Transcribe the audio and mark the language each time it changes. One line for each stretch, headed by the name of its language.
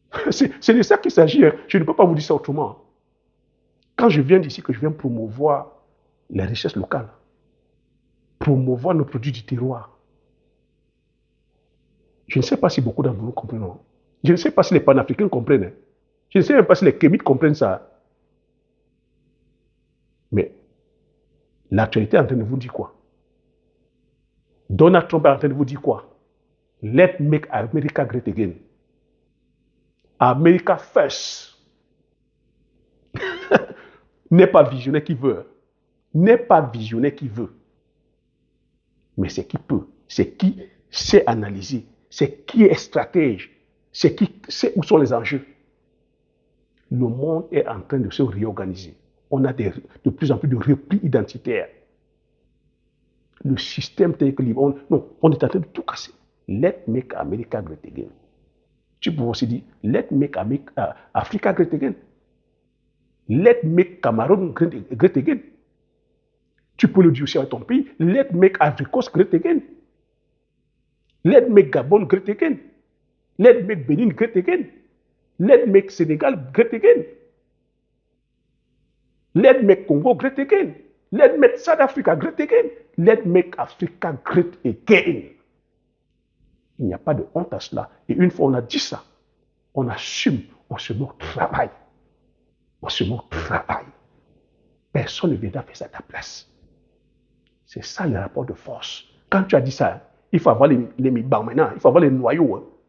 French: C'est de ça qu'il s'agit. Hein. Je ne peux pas vous dire ça autrement. Quand je viens d'ici, que je viens promouvoir les richesses locales, promouvoir nos produits du terroir, je ne sais pas si beaucoup d'entre vous comprennent. Je ne sais pas si les panafricains comprennent. Je ne sais même pas si les kémites comprennent ça. Mais l'actualité est en train de vous dire quoi? Donald Trump est en train de vous dire quoi?
English: Let's make America great again. America first.
French: N'est pas visionnaire qui veut. N'est pas visionnaire qui veut. Mais c'est qui peut. C'est qui sait analyser. C'est qui est stratège. C'est qui sait où sont les enjeux. Le monde est en train de se réorganiser. On a de plus en plus de replis identitaires. Le système tel que on est en train de tout casser.
English: Let's make America great again.
French: Tu peux aussi dire,
English: let's make Africa great again. Let's make Cameroun great again.
French: Tu peux le dire aussi à ton pays,
English: let's make Ivory Coast great again. Let's make Gabon great again. Let's make Benin great again. Let's make Senegal great again. Let's make Congo great again. Let's make South Africa great again. Let's make Africa great again.
French: Il n'y a pas de honte à cela. Et une fois on a dit ça, on assume, on se met au travail. On se met au travail. Personne ne viendra faire ça à ta place. C'est ça le rapport de force. Quand tu as dit ça, il faut avoir les mi-bans maintenant, il faut avoir les noyaux. Hein.